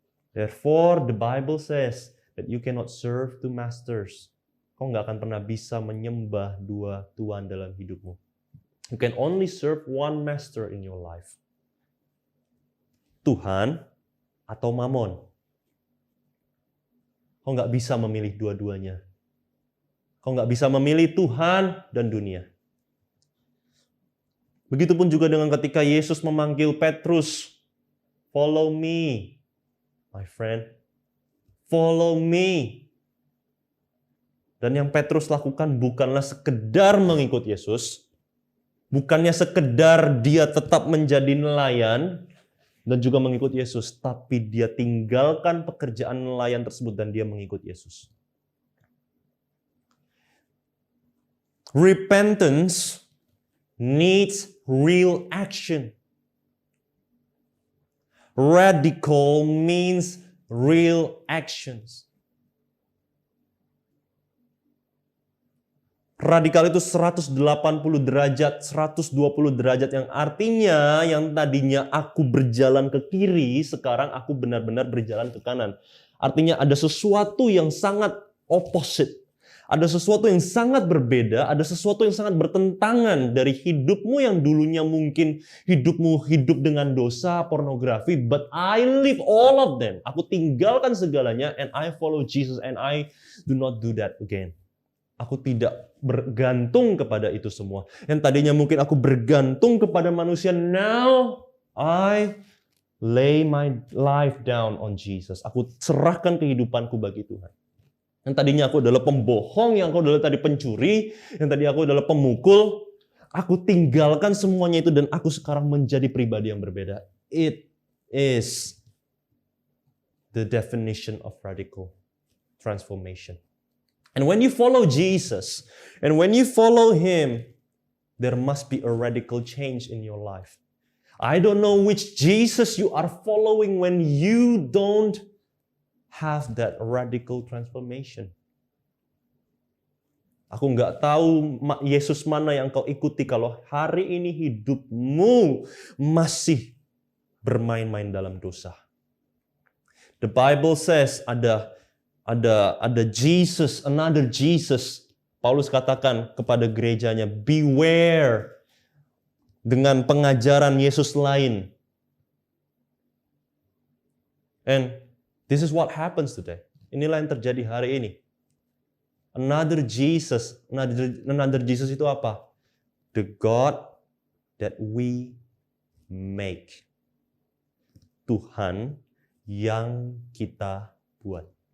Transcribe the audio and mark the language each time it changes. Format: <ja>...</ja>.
<en>Therefore, the Bible says that you cannot serve two masters.</en> <id>Kau nggak akan pernah bisa menyembah dua tuan dalam hidupmu.</id> <en>You can only serve one master in your life.</en> <id>Tuhan atau Mamon. Kau nggak bisa memilih dua-duanya. Kau nggak bisa memilih Tuhan dan dunia. Begitupun juga dengan ketika Yesus memanggil Petrus,</id> <en>follow me, my friend. Follow me.</en> <id>Dan yang Petrus lakukan bukanlah sekedar mengikut Yesus, bukannya sekedar dia tetap menjadi nelayan dan juga mengikut Yesus, tapi dia tinggalkan pekerjaan nelayan tersebut dan dia mengikut Yesus.</id> <en>Repentance needs real action. Radical means real actions.</en> <id>Radikal itu 180 derajat, 120 derajat, yang artinya yang tadinya aku berjalan ke kiri, sekarang aku benar-benar berjalan ke kanan. Artinya ada sesuatu yang sangat opposite. Ada sesuatu yang sangat berbeda, ada sesuatu yang sangat bertentangan dari hidupmu yang dulunya mungkin hidupmu hidup dengan dosa, pornografi,</id> <en>but I leave all of them.</en> <id>Aku tinggalkan segalanya</id> <en>and I follow Jesus and I do not do that again.</en> <id>Aku tidak bergantung kepada itu semua. Yang tadinya mungkin aku bergantung kepada manusia,</id> <en>now I lay my life down on Jesus.</en> <id>Aku serahkan kehidupanku bagi Tuhan. Yang tadinya aku adalah pembohong, yang aku adalah tadi pencuri, yang tadi aku adalah pemukul, aku tinggalkan semuanya itu dan aku sekarang menjadi pribadi yang berbeda.</id> <en>It is the definition of radical transformation. And when you follow Jesus, and when you follow Him, there must be a radical change in your life. I don't know which Jesus you are following when you don't have that radical transformation.</en> <id>Aku nggak tahu Yesus mana yang kau ikuti kalau hari ini hidupmu masih bermain-main dalam dosa.</id> <en>The Bible says ada Jesus, another Jesus.</en> <id>Paulus katakan kepada gerejanya, beware dengan pengajaran Yesus lain.</id> <en>And this is what happens today.</en> <id>Inilah yang terjadi hari ini.</id> <en>Another Jesus</en> <id>itu apa?</id> <en>The God that we make.</en> <id>Tuhan yang kita buat.</id>